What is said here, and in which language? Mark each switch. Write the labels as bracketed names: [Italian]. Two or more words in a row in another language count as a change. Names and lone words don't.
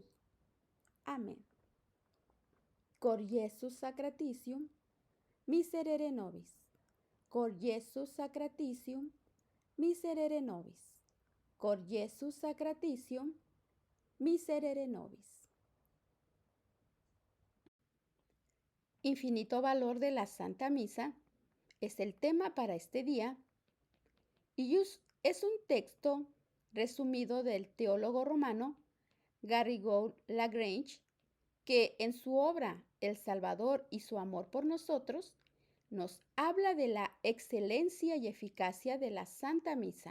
[Latin] Amen. Cor Iesus sacratitium, miserere nobis. Cor Iesus sacratitium, miserere nobis. Cor Iesus sacratitium, miserere nobis. [Spanish] Infinito valor de la Santa Misa es el tema para este día y es un texto resumido del teólogo romano Garrigou-Lagrange, que en su obra El Salvador y su amor por nosotros nos habla de la excelencia y eficacia de la Santa Misa.